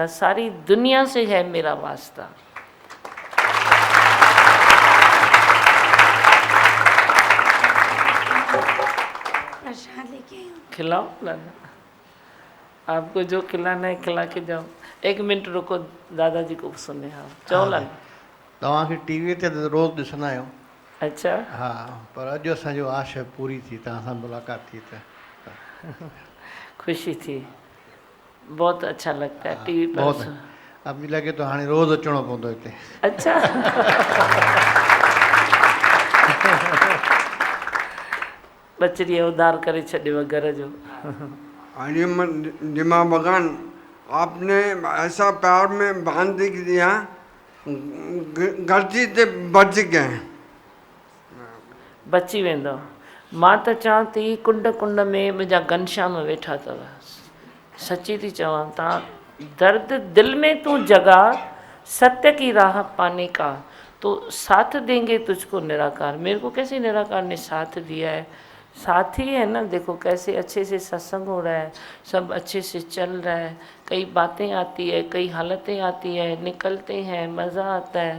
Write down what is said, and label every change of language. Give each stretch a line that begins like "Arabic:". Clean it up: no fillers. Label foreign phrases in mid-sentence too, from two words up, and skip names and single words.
Hindi: सारी दुनिया से है मेरा वास्ता। प्रसाद लेके आई हूँ। खिलाओ दादा, आपको जो खिलाना है खिला के जाओ। 1 मिनट रुको, दादाजी को सुने।
Sindhi: हाँ चौलन तव्हांखे टीवी ते रोज़ ॾिसंदा आहियूं।
Hindi: अच्छा,
Sindhi: हा, पर अॼु असांजो आशा पूरी थी, तव्हां सां मुलाक़ात थी त खुशी थी,
Hindi: बहुत अच्छा लगता है टीवी पर। बहुत अब मुझे लगे तो
Sindhi: हाणे रोज़ अचणो पवंदो हिते। अच्छा बचड़ी उधार करे छॾियो घर जो।
Hindi: दिमा भगवान, आपने ऐसा प्यार में बांध दिया, गलती से बच गए।
Sindhi: बची वेंदो। मां त चवां थी, कुंड कुंड में मुंहिंजा घनश्याम वेठा अथव। सची थी चवां, तव्हां
Hindi: दर्द दिल में तू जगा, सत्य की राह पाने का तो साथ देंगे तुझको निराकार। मेरे को कैसे निराकार ने साथ दिया है, साथ ही है ना। देखो कैसे अच्छे से सत्संग हो रहा है, सब अच्छे से चल रहा है। कई बातें आती है, कई हालतें आती है, निकलते हैं, मज़ा आता है।